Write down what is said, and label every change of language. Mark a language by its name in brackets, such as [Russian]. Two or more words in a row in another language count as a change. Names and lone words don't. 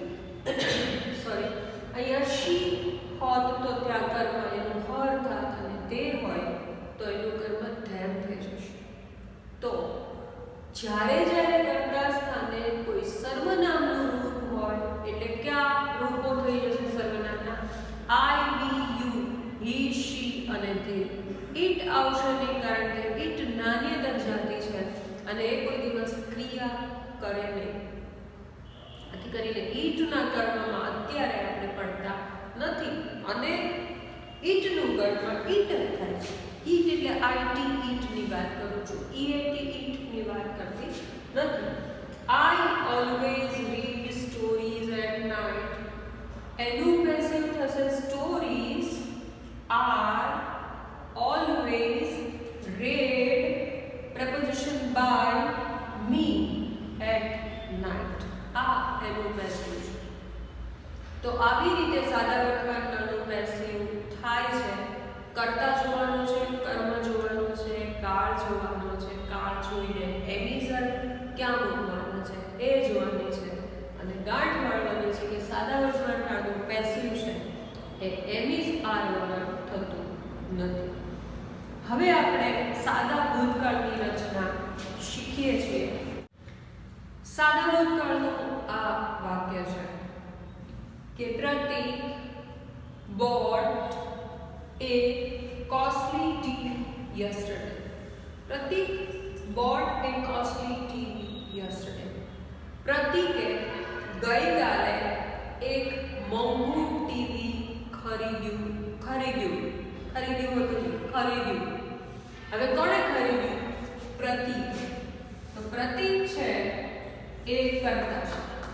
[Gujarati] સોરી, અહીંયા she હોત તો ત્યાં કર્મ એનું her થાત અને તે હોય તો એનું કર્મ them થઈ જશે. તો જ્યારે કર્તા સ્થાને કોઈ સર્વનામનું રૂપ હોય એટલે કયા રૂપો થઈ જશે સર્વનામના? [English] I, we, you, he, she [Gujarati] અને [English] they. [Gujarati] it આવશે નહીં કારણ કે it નાની દર્જાતી છે અને એ કોઈ દિવસ ક્રિયા કરે નહીં. આથી કરીને it ના કર્મમાં અત્યારે આપણે પડતા નથી અને it નું કર્મ it જ થાય છે. it એટલે it ની વાત કરું છું. it ની વાત કરતી નથી. [English] I always read stories at night. [Gujarati] એનું પેસિવ થશે [English] stories are always read preposition by me at night. [Gujarati] આ એનું પેસિવ છે. તો આવી રીતે સાદા વર્તમાનકાળનું પેસિવ થાય છે. કર્તા જોવાનો છે, કર્મ જોવાનો છે, કાળ જોવાનો છે. કાળ જોઈને એમિઝર ક્યાં મૂકવાનો છે એ જોવાની છે અને ગાંઠ વાળવાની છે કે સાદા વર્તમાનકાળનું પેસિવ છે એ [English] am is are [Gujarati] વગર થતું નથી. હવે આપણે સાદા ભૂતકાળની રચના શીખીએ છીએ. સાદા ભૂતકાળનું આ વાક્ય છે કે પ્રતીક [English] bought a costly TV yesterday. Pratik bought a costly TV yesterday. [Gujarati] પ્રતીકે ગઈકાલે એક મોંઘું ટીવી ખરીદ્યું. હવે કોણે ખરીદ્યું? પ્રતીક. તો પ્રતીક છે એ કર્તા છે.